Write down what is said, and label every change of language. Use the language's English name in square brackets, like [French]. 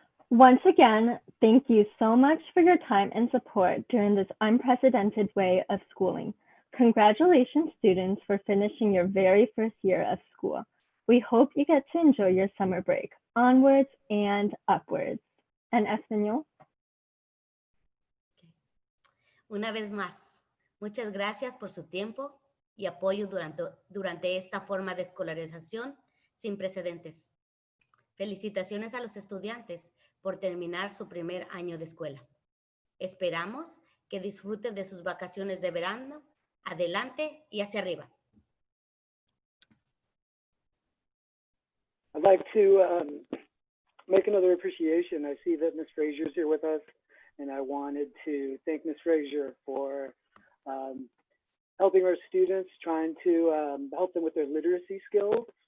[English] Once again, thank you so much for your time and support during this unprecedented way of schooling. Congratulations, students, for finishing your very first year of school. We hope you get to enjoy your summer break, onwards and upwards. [Spanish] En español. Una vez más, muchas gracias por su tiempo y apoyo durante esta forma de escolarización sin precedentes. Felicitaciones a los estudiantes por terminar su primer año de escuela. Esperamos que disfruten de sus vacaciones de verano. Adelante y hacia arriba. [English] I'd like to make another appreciation. I see that Ms. Frazier's here with us, and I wanted to thank Ms. Frazier for helping our students, trying to help them with their literacy skills.